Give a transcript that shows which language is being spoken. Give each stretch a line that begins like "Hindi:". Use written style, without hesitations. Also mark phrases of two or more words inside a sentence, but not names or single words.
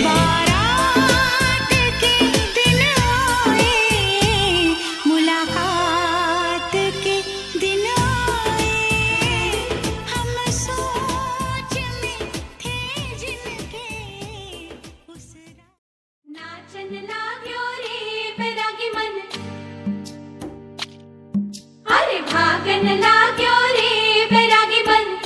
Hindi: बारात के दिन आए, मुलाकात के दिन आए। हम सोच में थे जिनके, उस
Nepali: नाचन लाग्यो रे बैरागी मन, अरे भागन लाग्यो रे बैरागी मन।